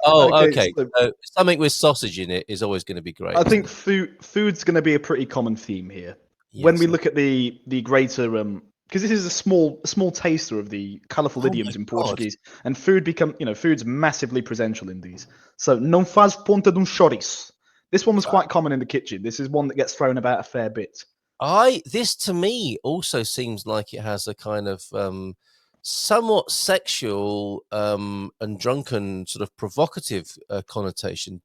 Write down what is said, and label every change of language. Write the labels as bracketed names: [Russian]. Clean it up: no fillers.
[English] Oh, okay. So something with sausage in it is always going to be great. I think food's going to be a pretty common theme here. Yes, when we look at the greater because this is a small taster of the colourful idioms in Portuguese, and food's massively presential in these. [Portuguese] So não faz ponta de chouriço. [English] This one was quite common in the kitchen. This is one that gets thrown about a fair bit. This to me also seems like it has a kind of somewhat sexual and drunken sort of provocative connotation.